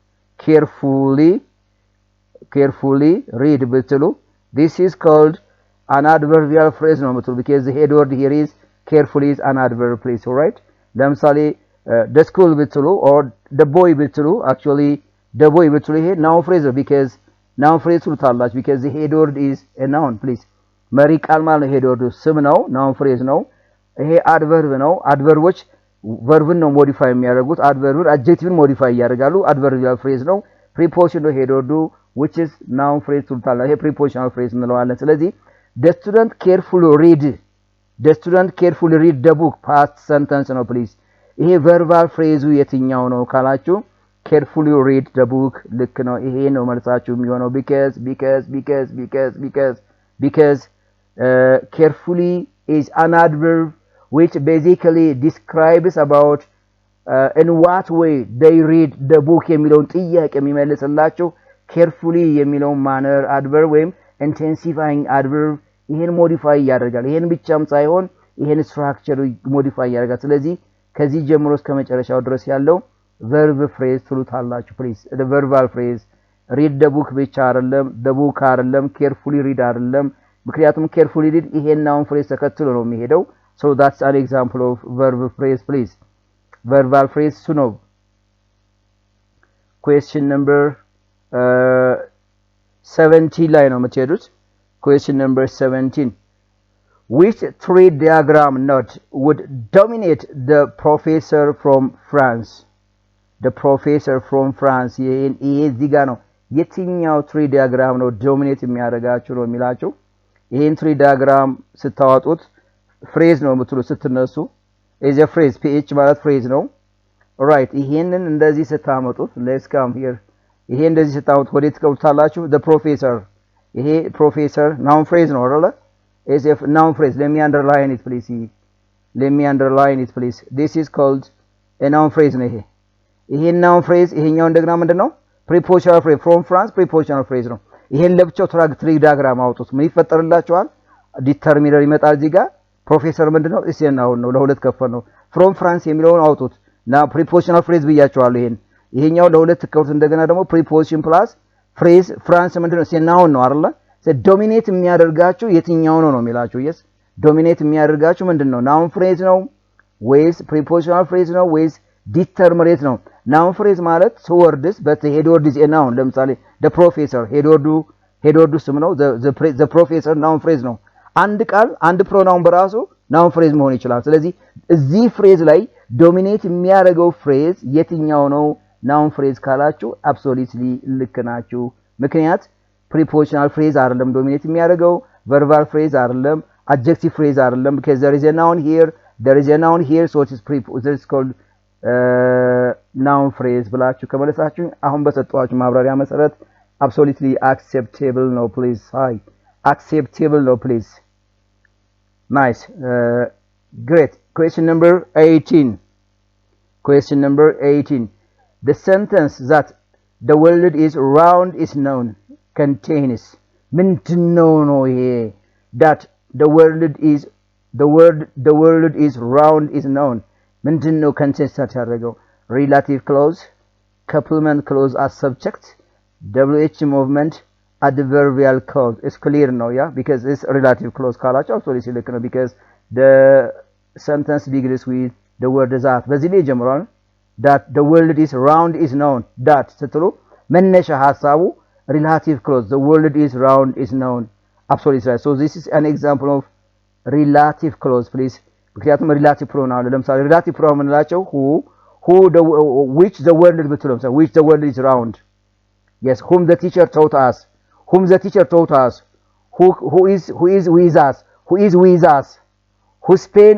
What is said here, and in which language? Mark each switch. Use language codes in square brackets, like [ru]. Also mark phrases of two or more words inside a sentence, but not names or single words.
[en] carefully read ብትሉ this is called an adverbial phrase [am] ነው ብትሉ [en] because the head word here is carefully is an adverb phrase all right ለምሳሌ the school ብትሉ or the boy ብትሉ actually the boy ብትሉ ይሄ noun phrase ነው because noun phrase ትሉታላችሁ because the head word is a noun please [am] መሪ ቃል ማለት [en] head word [am] ስም ነው [en] noun phrase [am] ነው ይሄ [en] adverb [am] ነው adverbዎች verbን ነው [en] modify የሚያደርጉት adverb adjectivን modify ያደርጋሉ adverbial phrase ነው preposition ነው head word which is noun phrase ትሉታላችሁ ይሄ prepositional phrase እንለዋለን ስለዚህ the student carefully read the book past sentence ነው please ይሄ verbal phrase [am] የትኛው ነው ካላችሁ [en] carefully read the book [am] ልክ ነው ይሄ ነው መልሳችሁ የሚሆነው [en] because carefully is an adverb which basically describes about in what way they read the book [am] የሚለውን ጥያቄ የሚመልስላችሁ [en] carefully የሚለውን manner [am] adverb ወይም [en] intensifying adverb [am] ይሄን modify ያደርጋል ይሄን ብቻም ሳይሆን ይሄን structure modify ያደርጋል ስለዚህ ከዚህ ጀምሮ እስከ መጨረሻው ድረስ ያለው [en] verb phrase [am] ትሉታላችሁ [en] please the verbal phrase read the book [am] ብቻ አይደለም [en] the book [am] አይደለም [en] carefully read [am] አይደለም ምክንያቱም [en] carefully read [am] ይሄን [en] noun phrase [am] ተከትሎ ነው የሚሄደው [en] so that's an example of verb phrase please verbal phrase [am] እሱ ነው [en] question number 70 [am] ላይ ነው የምትሄዱት [en] question number 17 which tree diagram note would dominate the professor from France ይሄ [am] ዚጋ ነው የትኛው [en] tree diagram [am] ነው dominate የሚያደርጋችሁ ነው የሚላችሁ ይሄን [en] tree diagram [am] ስታወጡት phrase ነው የምትሉት ስትነሱ [en] is a phrase ph [am] ማለት phrase ነው right ይሄንን እንደዚህ ስታመጡት [en] let's come here [am] ይሄ እንደዚህ ስታመጡት ወዴት ትቀውታላችሁ [en] the professor [am] ይሄ professor [en] noun phrase [am] ነው አይደል [en] is a noun phrase let me underline it please this is called a noun phrase [am] ነው ይሄ [en] noun phrase [am] ይሄኛው እንደገና ምንድነው [en] prepositional phrase from France prepositional phrase [am] ነው ይሄን ለብቻው [en] tree diagram [am] አውጡት ምን ይፈጠርላችኋል determiner ይመጣል እዚህ ጋር professor ምንድነው [en] is a noun [am] ነው ለሁለት ከፈል ነው [en] from France [am] የሚለውን አውጡት [en] now prepositional phrase [am] ብያችኋለሁ ይሄኛው ለሁለት ከፈሉት እንደገና ደግሞ [en] preposition plus phrase France [am] ምንድነው [en] is a noun [am] ነው አይደል dominate የሚያደርጋችሁ የትኛው ነው የሚላችሁ yes dominate የሚያደርጋችሁ ምንድነው [en] noun phrase [am] ነው ወይስ [en] prepositional phrase [am] ነው [en] ወይስ determinate ነው noun phrase ማለት two words but the head word is a noun ለምሳሌ the professor head word [am] ስም ነው [en] the professor noun phrase [am] ነው አንድ ቃል አንድ pronoun በራሱ [en] noun phrase [am] መሆን ይችላል ስለዚህ እዚህ phrase ላይ [en] dominate የሚያደርገው phrase [am] የትኛው ነው [en] noun phrase ካላችሁ absolutely [am] ልክ ናችሁ ምክንያት [en] prepositional phrase አይደለም dominate የሚያደርገው verbal phrase አይደለም adjective phrase አይደለም because there is a noun here so it is called noun phrase [am] ብላችሁ ከመለሳችሁ አሁን በሰጣችሁ ማብራሪያ መሰረት [en] absolutely acceptable no please hi acceptable no please nice great question number 18 the sentence that the world is round is known contains [am] ምንድነው ነው ይሄ [en] that the world is round is known ምንድነው contains ያደረገው relative clause couplement clause as subject WH movement adverbial clause is clear now, yeah, because it's relative clause ካላችሁ [am] አክቹዋሊ ሲልክ ነው [en] because the sentence begins with the word that [am] በዚህ ላይ ጀምሯል [en] that the world is round is known that ስትሉ [am] መነሻ ሐሳቡ [en] relative clause the world is round is known absolutely right. So this is an example of relative clause please ምክንያቱም relative pronoun ለምሳሌ relative pronoun ምንላቸው who the which the world ብትሉ ለምሳሌ which the world is round yes whom the teacher taught us whom the teacher taught us who is with us who is with us whose pen